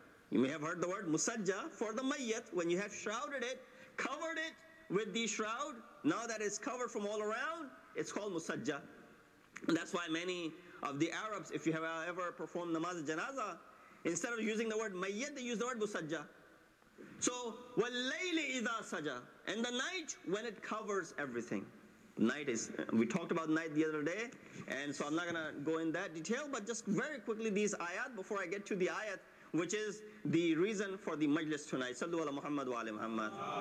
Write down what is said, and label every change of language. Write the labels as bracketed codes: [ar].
[en] You may have heard the word musajja for the mayyat. When you have shrouded it, covered it with the shroud, now that it's covered from all around, it's called musajja. And that's why many of the Arabs, if you have ever performed namaz janaza, instead of using the word mayyat, they use the word musajja. [ar] So, وَاللَّيْلِ إِذَا سَجَى. [en] And the night when it covers everything. Night is, we talked about night the other day, and so I'm not going to go in that detail, but just very quickly these ayat before I get to the ayat, which is the reason for the majlis tonight. [ar] Sallu ala Muhammad wa ala Muhammad.